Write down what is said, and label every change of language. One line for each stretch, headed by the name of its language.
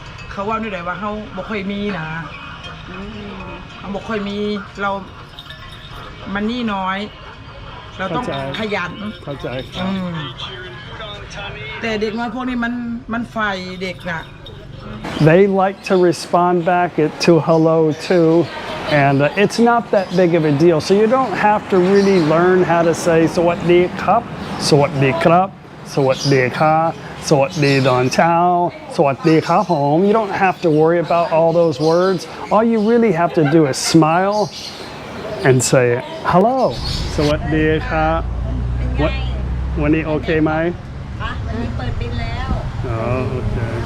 Thai: เขาว่านี่แหละว่าเขาบ่ค่อยมีนะเขาบ่ค่อยมีเรามันนี่น้อย เราต้อง เข้าใจ ขยัน เข้าใจครับ แต่เด็กน้อยพวกนี้มันไฟเด็กน่ะ
English: They like to respond back to hello too, and it's not that big of a deal. So you don't have to really learn how to say
Thai: สวัสดีครับ สวัสดีครับ สวัสดีค่ะ สวัสดีตอนเช้า สวัสดีครับผม
English: You don't have to worry about all those words. All you really have to do is smile and say hello.
Thai: สวัสดีครับวันนี้โอเคไหม วันนี้เปิดบินแล้ว อ๋อโอเค